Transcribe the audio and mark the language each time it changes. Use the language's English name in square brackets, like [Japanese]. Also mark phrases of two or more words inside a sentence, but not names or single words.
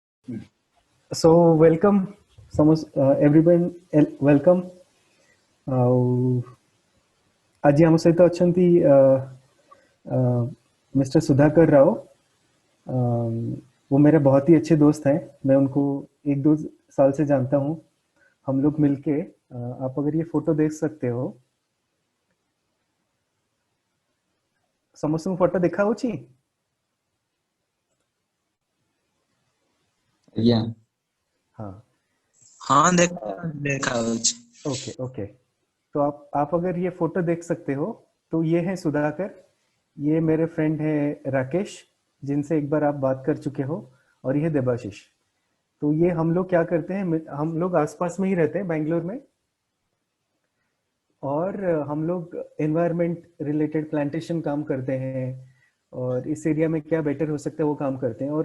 [English] So welcome, everyone. Welcome. [Odia] आज ଆମ ସହିତ ଅଛନ୍ତି मिस्टर सुधाकर राव। [Hindi] वो मेरे बहुत ही अच्छे दोस्त हैं। मैं उनको 1-2 साल से जानता हूँ। हम लोग मिलके आप अगर ये फोटो देख सकते हो, [Odia] ସମସ୍ତଙ୍କୁ ଫଟୋ ଦେଖା ହଉଛି? ଆଜ୍ଞା। [Hindi] हाँ हाँ देखा [English] okay okay. [Hindi] तो आप अगर ये फोटो देख सकते हो तो ये है सुधाकर, ये मेरे फ्रेंड है राकेश जिनसे एक बार आप बात कर चुके हो, और ये देबाशीष। तो ये हम लोग क्या करते हैं, हम लोग आसपास में ही रहते हैं बेंगलोर में, और हम लोग [English] environment related plantation [Hindi] काम करते हैं, और इस एरिया में क्या बेटर हो सकता है वो काम करते हैं।